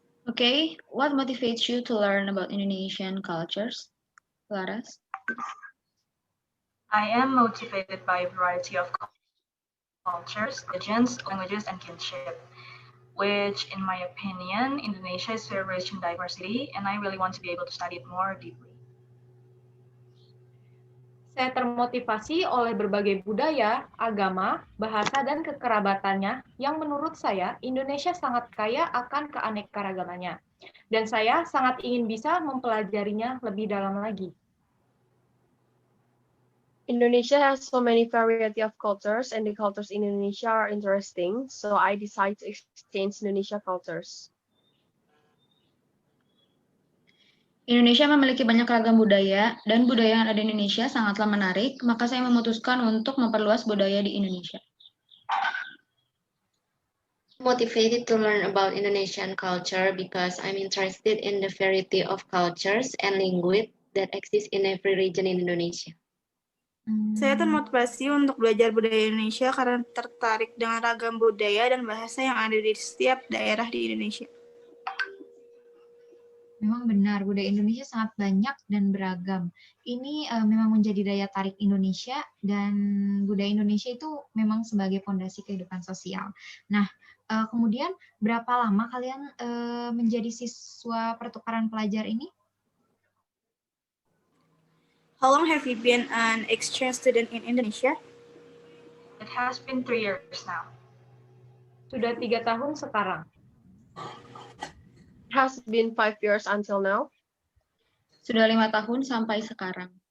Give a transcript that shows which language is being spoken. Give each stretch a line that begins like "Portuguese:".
English: Okay, what motivates you to learn about Indonesian cultures, Laras? I am motivated by a variety of cultures, religions, languages, and kinship, which, in my opinion, Indonesia is very rich in diversity, and I really want to be able to study it more deeply.
Indonesian: Saya termotivasi oleh berbagai budaya, agama, bahasa, dan kekerabatannya yang menurut saya Indonesia sangat kaya akan keanekaragamannya. Dan saya sangat ingin bisa mempelajarinya lebih dalam lagi.
English: Indonesia has so many variety of cultures and the cultures in Indonesia are interesting, so I decided to exchange Indonesia cultures.
Indonesian: Indonesia memiliki banyak ragam budaya, dan budaya yang ada di Indonesia sangatlah menarik, maka saya memutuskan untuk memperluas budaya di Indonesia.
English: Motivated to learn about Indonesian culture because I'm interested in the variety of cultures and language that exist in every region in Indonesia.
Indonesian: Saya termotivasi untuk belajar budaya Indonesia karena tertarik dengan ragam budaya dan bahasa yang ada di setiap daerah di Indonesia. Memang benar, budaya Indonesia sangat banyak dan beragam. Ini memang menjadi daya tarik Indonesia, dan budaya Indonesia itu memang sebagai fondasi kehidupan sosial. Nah, kemudian berapa lama kalian menjadi siswa pertukaran pelajar ini?
English: How long have you been an exchange student in Indonesia? It has been 3 years now.
Indonesian: Sudah 3 tahun sekarang.
English: It has been 5 years until now.
Indonesian: Sudah 5 tahun sampai sekarang.